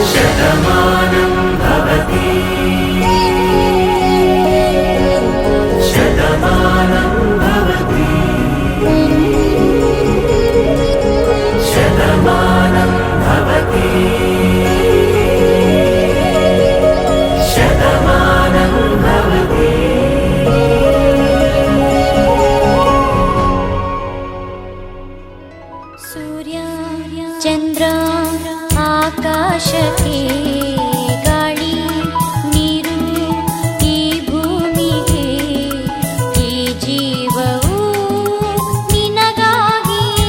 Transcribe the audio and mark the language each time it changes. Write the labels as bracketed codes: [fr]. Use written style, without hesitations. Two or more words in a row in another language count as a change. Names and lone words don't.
[sa] शतमानं भवति शतमानं भवति शतमानं भवति शतमानं भवति. [kn] ಸೂರ್ಯ ಚಂದ್ರ ಆಕಾಶಕ್ಕೆ ಗಾಳಿ ನೀರು ಈ ಭೂಮಿಗೆ ಈ ಜೀವವು ನಿನಗಾಗಿ